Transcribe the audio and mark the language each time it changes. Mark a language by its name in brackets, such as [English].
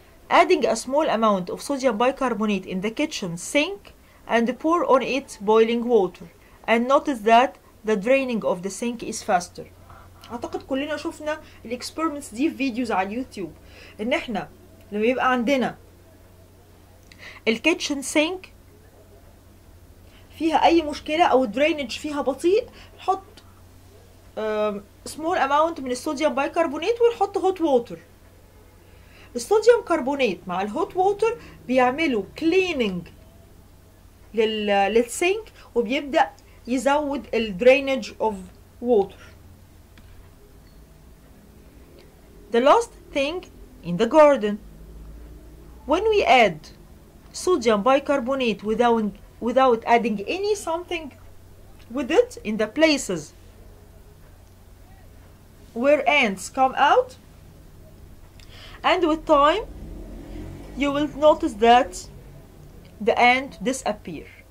[English] Adding a small amount of sodium bicarbonate in the kitchen sink and pour on it boiling water and notice that the draining of the sink is faster. [Arabic] اعتقد كلنا شفنا الاكسبيرمنتس دي في فيديوز على اليوتيوب، ان احنا لما يبقى عندنا الكيتشن سينك فيها اي مشكله او الدرينج فيها بطيء نحط سمول اماونت من الصوديوم بايكربونات ونحط هوت ووتر. الصوديوم كربونات مع الهوت ووتر بيعملوا كليننج للسينك وبيبدا يزود الدرينج اوف ووتر. [English] The last thing in the garden, when we add sodium bicarbonate without adding any something with it in the places where ants come out, and with time you will notice that the ant disappear.